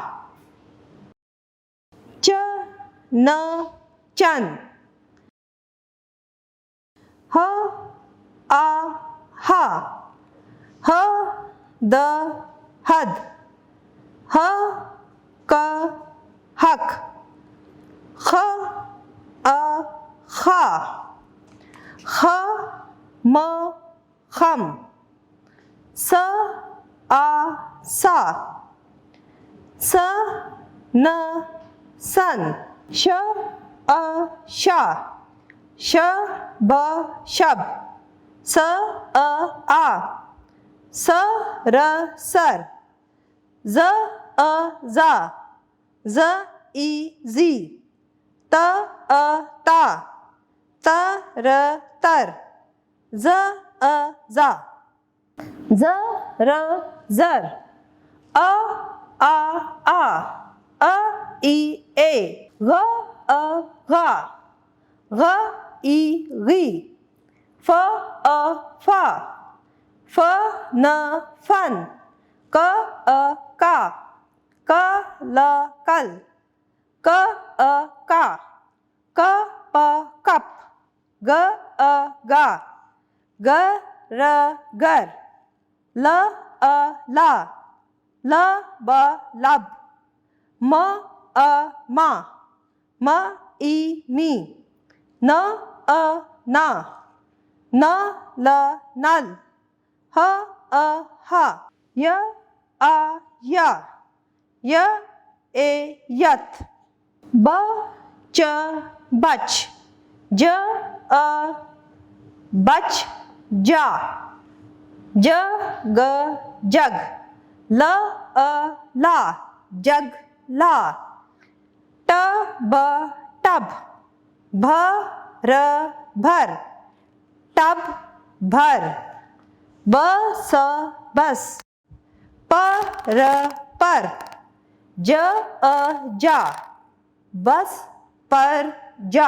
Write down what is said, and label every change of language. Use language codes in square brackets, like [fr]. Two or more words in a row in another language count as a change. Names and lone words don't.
[hi] च, न, चन, ह, आ, हा, ह, द, हद, ह, क, हक, ख, अ, खा, ख, म, खम, स, आ, सा, स, न, सन, श, अ, शा, श, ब, शब, स, अ, आ, स, र, सर, ज, अ, जा, ज, ई, जी, त, अ, ता, त, र, तर, ज, अ, जा, ज, र, जर, अ, आ, अ, ई, ए, ग, अ, गा, ग, ई, गी, फ, अ, फा, फ, न, फन, क, अ, का, क, ल, कल, क, अ, का, क, प, कप, ग, अ, गा, ग, र, गर, ल, अ, ला, ल, ब, लब, म, अ, मा, म, ई, मी, न, अ, ना, न, ल, नल, ह, अ, हा, य, आ, या, य, ए, यत, ब, च, बच, ज, अ, बच, जा, ज, ग, जग, ल, अ, ला, जग, ला, ट, ब, टब, भ, र भर, टब भर, बस बस, पर पर, जा, बस पर जा।